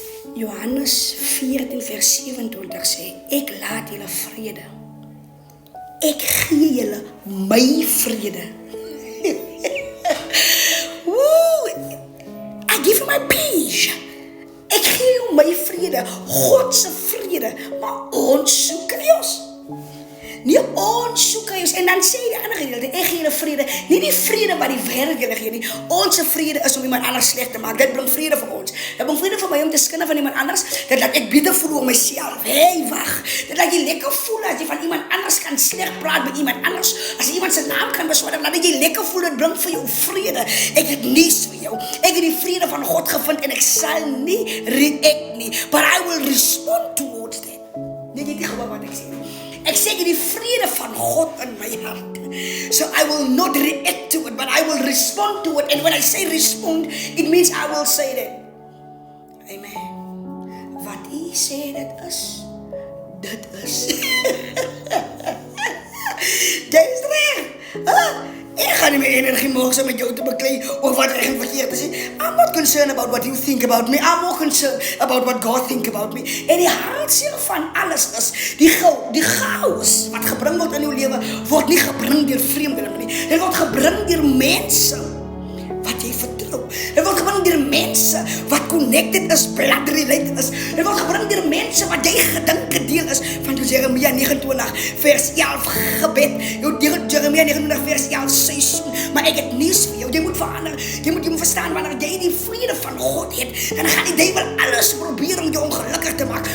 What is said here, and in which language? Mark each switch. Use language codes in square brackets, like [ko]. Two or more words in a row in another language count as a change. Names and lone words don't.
[af] Johannes 14 vers 27 sê, ek laat julle vrede. Ek gee julle my vrede. Woo! [en] I give you my peace. [af] Ek gee jou my vrede, God se vrede, maar ons soek chaos. Nie ons soek chaos. En dan sê die ander gedeelte, ek gee julle vrede, nie die vrede wat die wêreld julle gee nie. Ons vrede is om iemand anders sleg te maak. Dit bring vrede vir ons. Dit bring vrede vir my om te skinne van iemand anders. Dit laat ek beter voel oor myself. Hey, wag. Dit laat jy lekker voel as jy van iemand anders kan sleg praat met iemand anders. As jy iemand se naam kan beswaar, laat jy lekker voel. Dit bring vir jou vrede. Ek het nuus vir jou. Ek het die vrede van God gevind en ek sal nie react nie, [en] but I will respond towards it. [af] Dit is nie gewoon wat ek sê. Ek sê die vrede van God in my hart. [en] So I will not react to it, but I will respond to it. And when I say respond, it means I will say that. [af] Amen. Wat u sê dit is. Jy is reg. Ek gaan nie meer energie maak so met jou te beklei oor wat reg en verkeerd is. [en] I'm not concerned about what you think about me. I'm more concerned about what God think about me. [af] En die hartseer van alles is die chaos wat gebring word in jou lewe word nie gebring deur vreemdelinge nie. Dit word gebring deur mense wat jy vertrou. Dit word gebring deur mense wat connected is, [en] blood related [af] is. Dit word gebring deur mense wat jy gedink deel is van Jeremia 29 vers 11 gebed. Jeremia 29 vers 11 seisoen. Maar ek het nuus vir jou. Jy moet verander. Jy moet verstaan wanneer jy die vrede van God het, dan gaan die duiwel alles probeer om jou ongelukkig te maak.